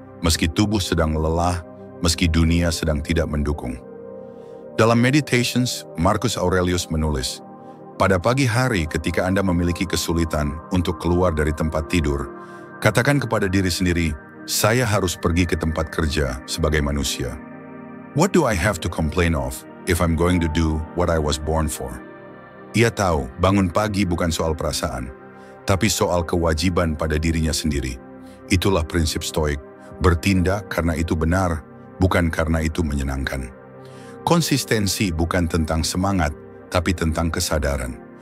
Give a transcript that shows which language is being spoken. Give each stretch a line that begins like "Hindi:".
Indonesian: meski tubuh sedang lelah, meski dunia sedang tidak mendukung. Dalam Meditations, Marcus Aurelius menulis, pada pagi hari ketika Anda memiliki kesulitan untuk keluar dari tempat tidur, katakan kepada diri sendiri, saya harus pergi ke tempat kerja sebagai manusia.
English: What do I have to complain of if I'm going to do what I was born for?
Indonesian: Ia tahu bangun pagi bukan soal perasaan, tapi soal kewajiban pada dirinya sendiri. Itulah prinsip Stoik, bertindak karena itu benar, bukan karena itu menyenangkan. Konsistensi bukan tentang semangat, tapi tentang kesadaran.